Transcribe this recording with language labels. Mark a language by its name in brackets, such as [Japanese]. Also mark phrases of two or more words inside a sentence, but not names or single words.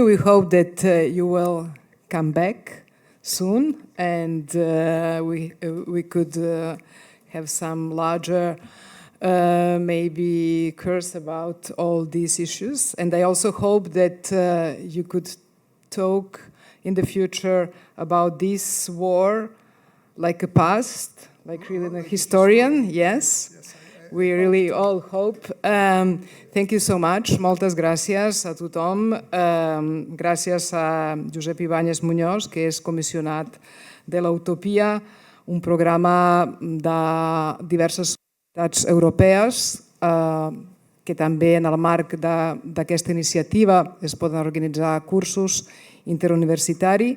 [English] We hope that you will come back soon, and we could have some larger maybe course about all these issues. And I also hope that you could talk in the future about this war like a past, like really a historian, yes. We really all hope. Thank you so much. [Catalan] Moltes gràcies a tothom. Gràcies a Josep Ibañez Muñoz, que és comissionat de l'EUTOPIA, un programa de diverses comunitats europees que també en el marc d'aquesta iniciativa es poden organitzar cursos interuniversitaris.